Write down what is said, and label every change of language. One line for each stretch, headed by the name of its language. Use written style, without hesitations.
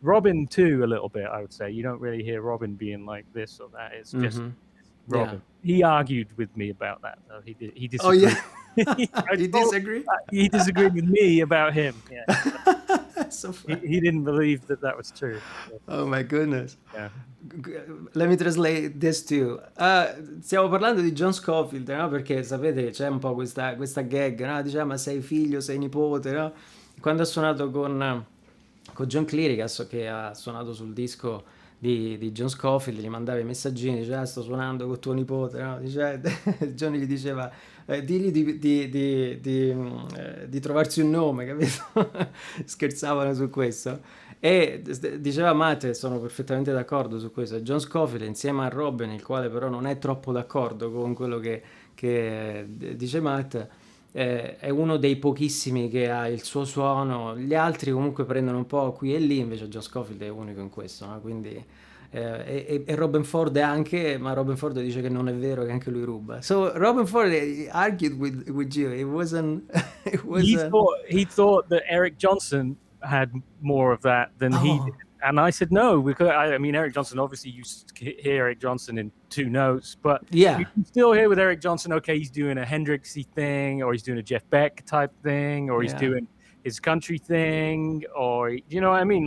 English: Robin too, a little bit, I would say. You don't really hear Robin being like this or that. It's just Robin. He argued with me about that, though. He disagreed. Oh, yeah? He disagreed? He disagreed with me about him. Yeah. So funny. He didn't believe that was true. Oh, my goodness. Yeah. Let me translate this too.
Italian: Stiamo parlando di John Schofield, no? Perché sapete c'è un po' questa gag, no? Diciamo, ma sei figlio, sei nipote, no? Quando ha suonato con John Cleary, che ha suonato sul disco di John Schofield, gli mandava i messaggini, diceva sto suonando con tuo nipote, no? John gli diceva digli di trovarsi un nome, capito? Scherzavano su questo e diceva Matt, sono perfettamente d'accordo su questo. John Schofield insieme a Robin, il quale però non è troppo d'accordo con quello che dice Matt, è uno dei pochissimi che ha il suo suono, gli altri comunque prendono un po' qui e lì, invece John Schofield è unico in questo, no? Quindi e Robin Ford anche, ma Robin Ford dice che non è vero, che anche lui ruba.
English: So Robin Ford argued with you. It wasn't he thought that Eric Johnson had more of that than he did. And I said no, because I mean Eric Johnson, obviously you hear Eric Johnson in 2 notes, but you can still hear with Eric Johnson, okay, he's doing a Hendrixy thing, or he's doing a Jeff Beck type thing, or he's doing his country thing, or you know what I mean?